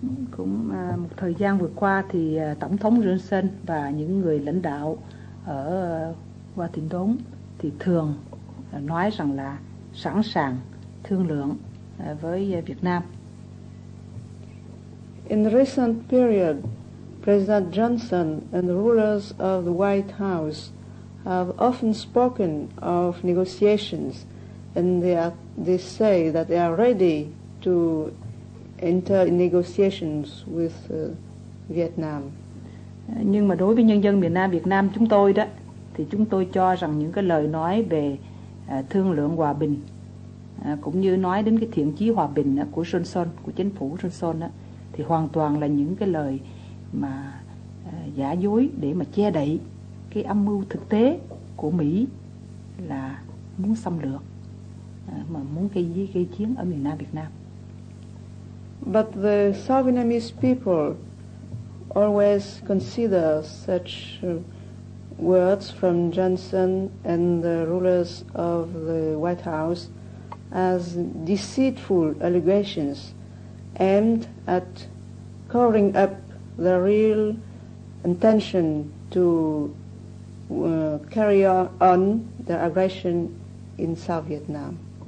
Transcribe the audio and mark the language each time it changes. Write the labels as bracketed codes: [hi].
[vi] Cũng một thời gian vừa qua thì Tổng thống Johnson và những người lãnh đạo ở Washington thì thường nói rằng là sẵn sàng thương lượng với Việt Nam. [en] In the recent period, President Johnson and the rulers of the White House have often spoken of negotiations, and they say that they are ready to enter in negotiations with Vietnam. [vi] Nhưng mà đối với nhân dân miền Nam Việt Nam chúng tôi đó thì chúng tôi cho rằng những cái lời nói về thương lượng hòa bình cũng như nói đến cái thiện chí hòa bình của Johnson, của chính phủ Johnson thì hoàn toàn là những cái lời mà giả dối để mà che đậy cái âm mưu thực tế của Mỹ là muốn xâm lược, mà muốn gây chiến ở miền Nam Việt Nam. [en] But the South Vietnamese people always consider such words from Johnson and the rulers of the White House as deceitful allegations aimed at covering up the real intention to carry on the aggression in South Vietnam.